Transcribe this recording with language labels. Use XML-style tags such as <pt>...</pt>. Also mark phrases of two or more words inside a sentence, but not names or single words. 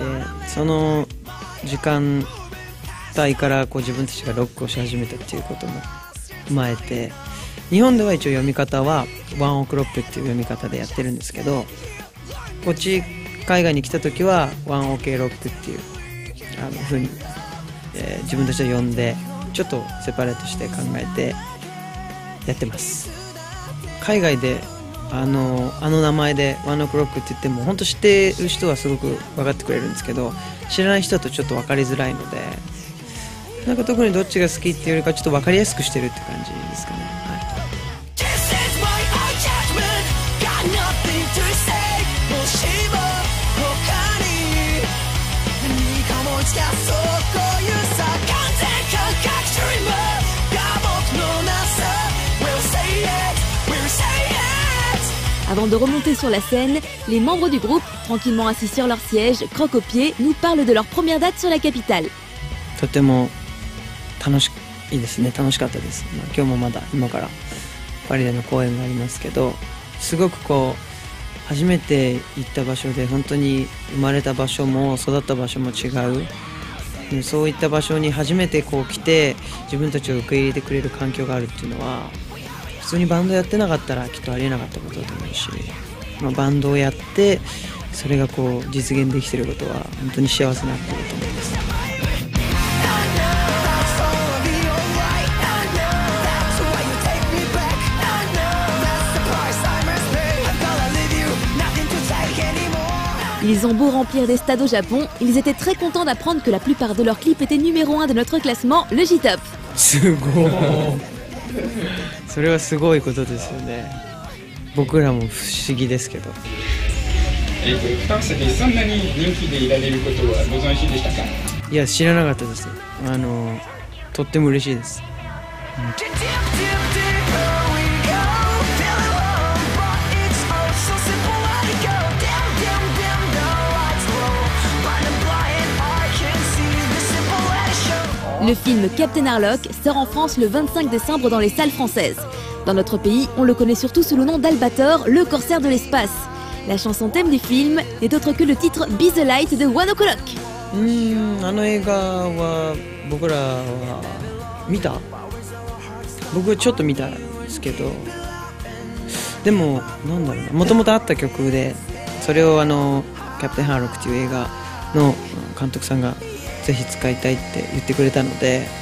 <ja>その時間帯から自分たちがロックをし始めたっていうことも踏まえて、日本では一応読み方はワンオクロックっていう読み方でやってるんですけど、こっち海外に来た時はワンオケロックっていう風に、自分たちで呼んでちょっとセパレートして考えてやってます。海外であの名前でワンオクロックって言っても本当知ってる人はすごく分かってくれるんですけど、知らない人だとちょっと分かりづらいので、 なんか特にどっちが好きっていうよりかちょっと分かりやすくしてるって感じですかね。はい。</ja> <fr>Avant de remonter sur la scène, les membres du groupe, tranquillement assis sur leur siège, croque aux pieds, nous parlent de leur première date sur la capitale.</fr> <ja>とても楽しいですね。楽しかったです。今日もまだ今からパリでの公演がありますけど、すごくこう初めて行った場所で本当に生まれた場所も育った場所も違う。そういった場所に初めてこう来て自分たちを受け入れてくれる環境があるっていうのは普通にバンドやってなかったらきっとありえなかったことだと思うし、バンドをやってそれがこう実現できていることは本当に幸せなことだと思います。</ja> <fr>Ils ont beau remplir des stades au Japon, ils étaient très contents d'apprendre que la plupart de leurs clips étaient numéro 1 de notre classement, le J-Top.</fr> <ja>すごい。それはすごいことですよね。僕らも不思議ですけど。フランスでそんなに人気でいられることはご存知でしたか？いや、知らなかったです。とっても嬉しいです。</ja> <fr>Le film Captain Harlock sort en France le 25 décembre dans les salles françaises. Dans notre pays, on le connaît surtout sous le nom d'Albator, le corsaire de l'espace. La chanson thème du film n'est autre que le titre Be the Light de One Ok Rock.</fr> <ja>あの映画は僕らは見た？僕はちょっと見たんですけど、でもなんだろうな、もともとあった曲で、それをキャプテンハーロックという映画の監督さんがぜひ使いたいって言ってくれたので、</ja>